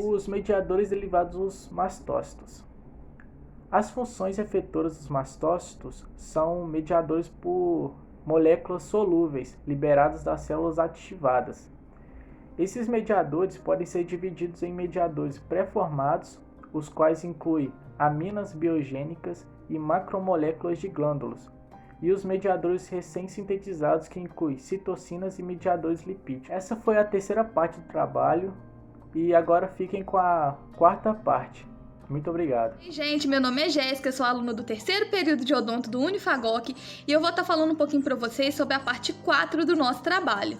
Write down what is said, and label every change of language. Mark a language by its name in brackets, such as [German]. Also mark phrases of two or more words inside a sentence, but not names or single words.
[Portuguese] Os mediadores derivados dos mastócitos. As funções efetoras dos mastócitos são mediadores por moléculas solúveis liberadas das células ativadas. Esses mediadores podem ser divididos em mediadores pré-formados, os quais incluem aminas biogênicas e macromoléculas de glândulos, e os mediadores recém-sintetizados, que incluem citocinas e mediadores lipídicos. Essa foi a terceira parte do trabalho, e agora fiquem com a quarta parte. Muito obrigado. Oi, gente, meu nome é Jéssica, sou aluna do terceiro período de odonto do Unifagoc e eu vou estar falando um pouquinho para vocês sobre a parte 4 do nosso trabalho.